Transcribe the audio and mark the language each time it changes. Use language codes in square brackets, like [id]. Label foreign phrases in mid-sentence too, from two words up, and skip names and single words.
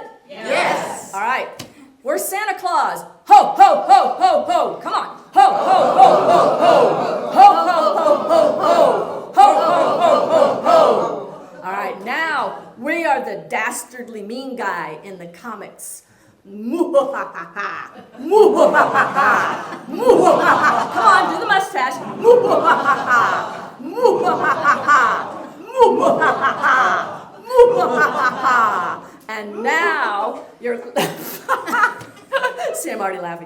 [en] Yes. All right. We're Santa Claus. Ho, ho, ho, ho, ho. Come on. Ho, ho, ho, ho, ho. Ho, ho, ho, ho, ho. Ho, ho, ho, ho, ho. All right. Now, we are the dastardly mean guy in the comics. Moo-ha-ha-ha. Moo-ha-ha-ha. Moo-ha-ha-ha. Come on, do the mustache. Moo-ha-ha-ha. Moo-ha-ha-ha. Moo-ha-ha-ha. Moo-ha-ha-ha. And now you're see, I'm already laughing.